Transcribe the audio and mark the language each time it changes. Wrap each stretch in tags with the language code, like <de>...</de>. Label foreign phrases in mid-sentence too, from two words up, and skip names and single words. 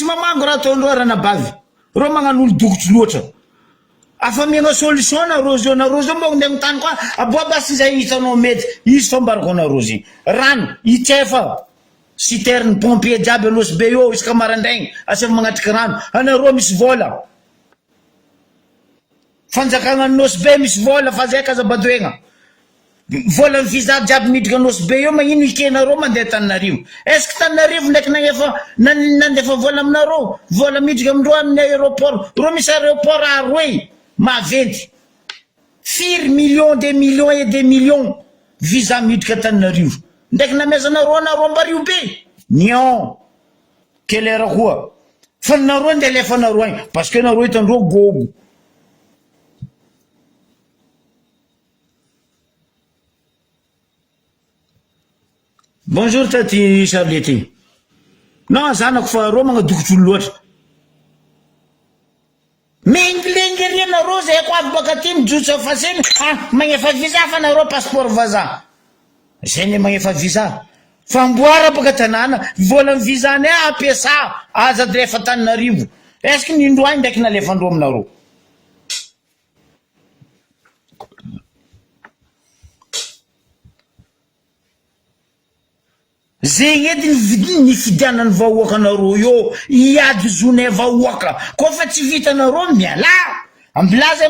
<mg>mamango raha ataondreo ranabavy ro magnano olo dokotry loatra afa miagna solution nareo zao mba ndeha mitany koa aboabasy zay hitanao mety izy fambarako anareo zegny rano itsefa</mg> <fr>citerne pompier</fr> <mg>jiaby anosy be eo isaka marandraigny asefa magnatriky rano anareo misy vola fanjakagna anosy be misy vola fa zay kazabadoegna vola ny visa jiaby midriky anosy be eo magnino ikenareo mandeha Tananarivo</mg> <fr>est ce que</fr> <mg>Tananarivo ndraiky nandefa vola aminareo vola midriky amindreo amin'ny aéroport ro misy aéroport aroy maventy 4 millions</mg> <fr>des millions et des millions</fr> <mg>visa midriky Tananarivo ndraiky namezanareo ambarivo be nion kelera koa fa nareo ndeha lefanareo agny</mg> <fr>parce que</fr> <mg>nareo hitandreo gogo bonjour tati Charlette non zanako fa ro magnadokotry olo loatra mengilengery anareo zay ko avy baka ty mijotso faseny magnefa visa fa nareo passeport vaza zay ne magnefa visa famboara baka tanàna vola ny visa ne ampiasa aza lefa Tananarivo</mg> <fr>est ce que</fr> <mg>nindroany ndraiky nalefandreo aminareo zegny edy ny fidianany vahoaka anareo io iady zone vahoaka koa fa tsy vitanareo miala ambilaza</mg>